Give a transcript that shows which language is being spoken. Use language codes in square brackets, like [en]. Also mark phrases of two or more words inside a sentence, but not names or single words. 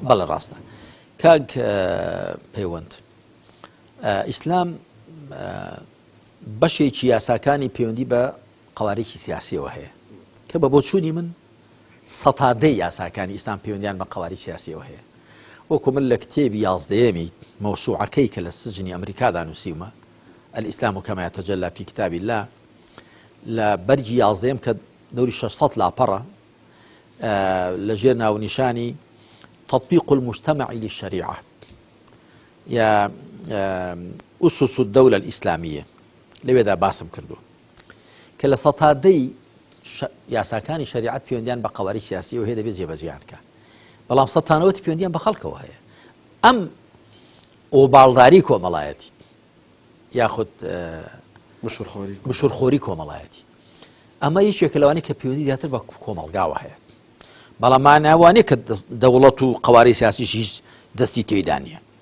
[ckb] بەڵێ ڕاستە کاک پەیوەند ئیسلام بەشێکی یاساکانی پەیوەندی بە قەواریکی سیاسیەوە هەیە کە بە بۆچوونی من سەتادەی یاساکانی ئیسلام پەیوەندیان بە قەواری سیاسیەوە هەیە. وەکو من لە کتێبی 11یەمی مەوسوعەکەی کە لە سجنی ئەمریکادا نووسیومە [ar] الئیسلام كما يتجلى في كتاب الله [ckb] لە بەرگی 11یەم کە دەوری 600 لاپەڕە لەژێر ناونیشانی [ar] تطبيق المجتمع للشريعة [ckb] يا [ar] أسس الدولة الإسلامية [ckb] لێدا باسم کردو کە لە سەتادەی یاساکانی شریعەت پەیوەندیان بە قەواری سیاسی و هەیە دەبێت جێبەجێیان کە بەڵام سەتانەوەتی پەیوەندیان بە خەڵکەوە هەیە. ئەم ئۆباڵداری کۆمەڵایەتی یاخود بشورخۆری کۆمەڵایەتی ئەمە یەکێکە لەوانەیە کە پەیوەندی زیاتر بە کۆمەڵگاوە هەیە، بەڵام ماناوانەیە کە دەوڵەت و قەواری سیاسیش هیچ دەستی تێیدا نییە.